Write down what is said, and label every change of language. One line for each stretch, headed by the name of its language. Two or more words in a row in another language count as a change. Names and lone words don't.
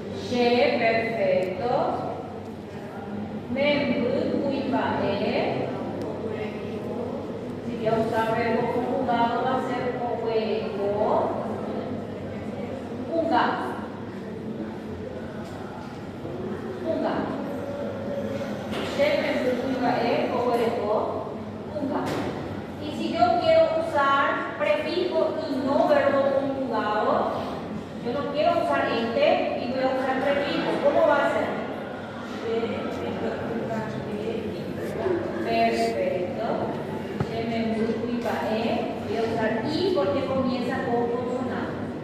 Guarani: Che, perfecto. Membu, kuibae.
Spanish: Si voy a usar verbo conjugado va a ser opereko.
Guarani: Unga. Unga. Che, membu, kuibae, opereko. Unga.
Spanish: Y si yo quiero usar prefijo y no verbo conjugado, yo no quiero usar este y voy a usar prefijo. ¿Cómo va a ser? Perfecto. Voy a usar I porque comienza con consonante.